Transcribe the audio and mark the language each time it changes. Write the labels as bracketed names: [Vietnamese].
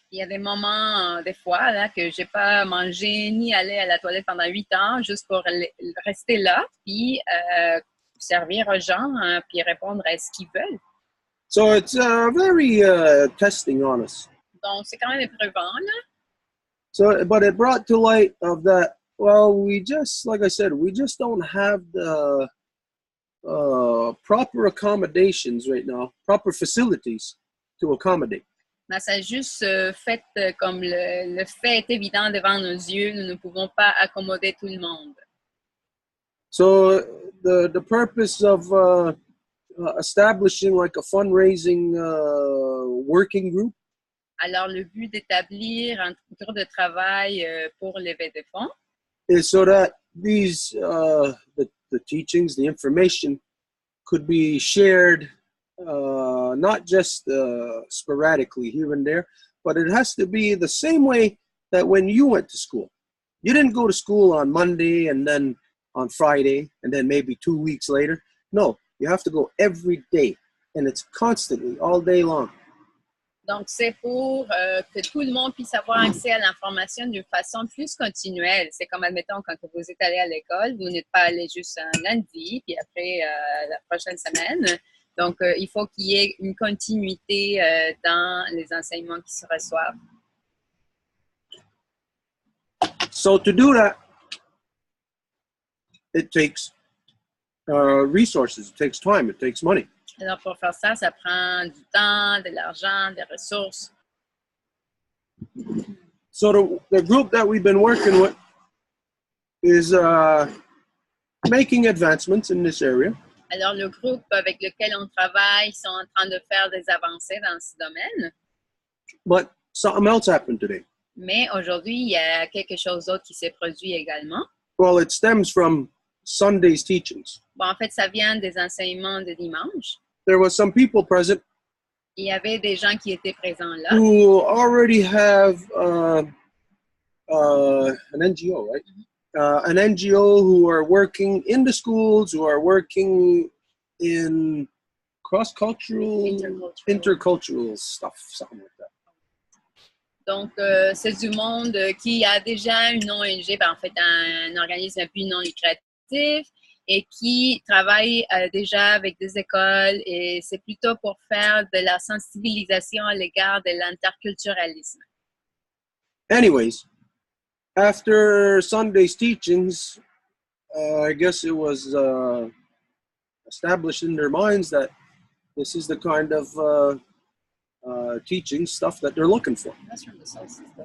[French] Il y a des moments, des fois, là, que j'ai pas mangé ni aller à la toilette pendant 8 ans, juste pour rester là, puis servir aux gens, puis répondre à ce qu'ils veulent. [English] So it's very testing on us. [French] Donc, c'est quand même éprouvant, là. [English] So, but it brought to light of that, well, we just, like I said, we just don't have the proper accommodations right now, proper facilities to accommodate. [French] Mais ça a juste fait comme le fait est évident devant nos yeux, nous ne pouvons pas accommoder tout le monde. [English] So the purpose of establishing like a fundraising working group. [French] Alors, le but d'établir un groupe de travail pour lever des fonds [English] is so that these the teachings, the information could be shared not just sporadically here and there, but it has to be the same way that when you went to school. You didn't go to school on Monday and then on Friday and then maybe 2 weeks later. No, you have to go every day, and it's constantly all day long. [French] Donc, c'est pour que tout le monde puisse avoir accès à l'information d'une façon plus continuelle. C'est comme, admettons, quand vous êtes allé à l'école, vous n'êtes pas allé juste un lundi, puis après la prochaine semaine. Donc, il faut qu'il y ait une continuité dans les enseignements qui se reçoivent. [English] So to do that, it takes resources, it takes time, it takes money. [French] Alors, pour faire ça, ça prend du temps, de l'argent, des ressources. [English] So the group that we've been working with is making advancements in this area. [French] Alors, le groupe avec lequel on travaille sont en train de faire des avancées dans ce domaine. [English] But something else happened today. [French] Mais aujourd'hui, il y a quelque chose d'autre qui s'est produit également. [English] Well, it stems from Sunday's teachings. [French] Bon, en fait, ça vient des enseignements de dimanche. [English] There was some people present. [French] Il y avait des gens qui étaient présents là. [English] Who already have an NGO, right? An NGO who are working in the schools, who are working in cross-cultural, intercultural stuff, something like that. [French] Donc, c'est du monde qui a déjà une ONG, ben, en fait, un organisme à but non lucratif et qui travaille déjà avec des écoles et c'est plutôt pour faire de la sensibilisation à l'égard de l'interculturalisme. [English] Anyways, after Sunday's teachings, I guess it was established in their minds that this is the kind of teaching stuff that they're looking for. That's from the solstice, though.